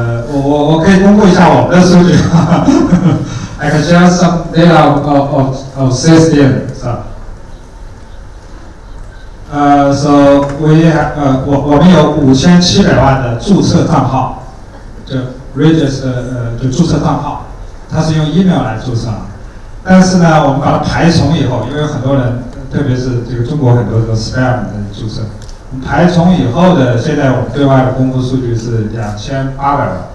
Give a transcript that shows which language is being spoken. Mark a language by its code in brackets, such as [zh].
[zh] 我可以公布一下我们的数据。 [en] I can share some data of CSDN. So we have [zh] 我们有5700万的注册账号，就 就注册账号，它是用 email 来注册。但是呢，我们把它排重以后，因为很多人，特别是这个中国很多的 spam 的注册，我们排重以后的，现在我们对外的公布数据是2800万。